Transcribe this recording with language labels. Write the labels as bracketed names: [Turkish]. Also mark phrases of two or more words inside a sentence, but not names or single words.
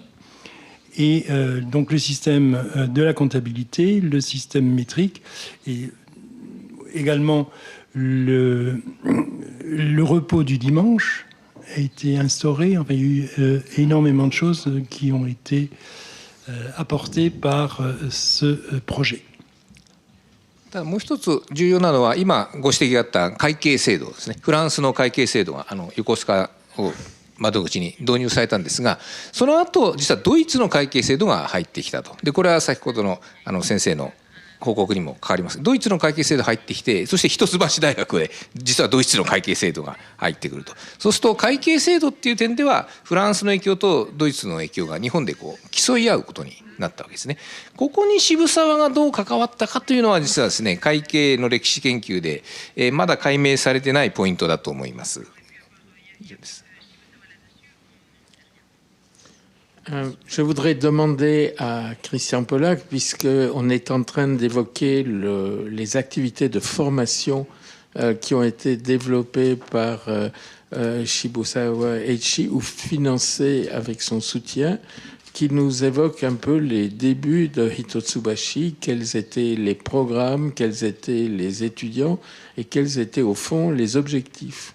[French] Et donc le système de la comptabilité, le système métrique, et également le repos du dimanche a été instauré. Enfin, il y a eu énormément de choses qui ont été apportées par ce projet. [Japanese] ただもう一つ重要なのは今ご指摘があった会計制度ですね。フランスの会計制度が横須賀を窓口に導入されたんですが、その後実はドイツの会計制度が入ってきたと。でこれは先ほどの先生の報告にも変わります。ドイツの会計制度入ってきて、そして一橋大学へ実はドイツの会計制度が入ってくると。そうすると会計制度っていう点ではフランスの影響とドイツの影響が日本で競い合うことになったわけですね。ここに渋沢がどう関わったかというのは実はですね、会計の歴史研究でまだ解明されてないポイントだと思います。以上です。 [French] Je voudrais demander à Christian Pollack, puisqu'on est en train d'évoquer les activités de formation qui ont été développées par Shibusawa Eiichi ou financées avec son soutien, qui nous évoque un peu les débuts de Hitotsubashi, quels étaient les programmes, quels étaient les étudiants et quels étaient au fond les objectifs.